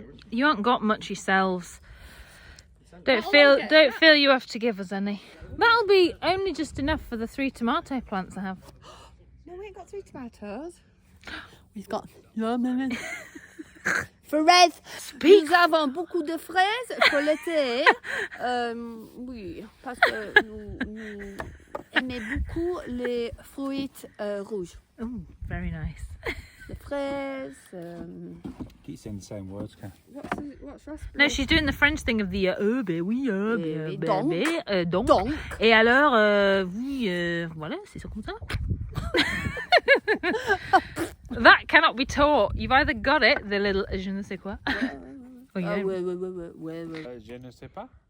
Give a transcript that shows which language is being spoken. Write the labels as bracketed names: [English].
[English] You haven't got much yourselves. Don't feel you have to give us any. That'll be only just enough for the 3 tomato plants I have. No, we ain't got 3 tomatoes. We've got lemon. [French] Fraises. [English] Speak. [French] Nous avons beaucoup de fraises pour l'été. Oui, parce que nous aimons beaucoup les fruits rouges. [English] Oh, very nice. [French] Les fraises. [English] Keep saying the same words, Cath. What's raspberry? No, she's doing the French thing of the oui, [French] donc. donc. Donc. Et alors, oui, voilà, c'est ça comme ça. [English] That cannot be taught. You've either got it, the little je ne sais quoi. Or you don't. [French] Ouais. Je ne sais pas.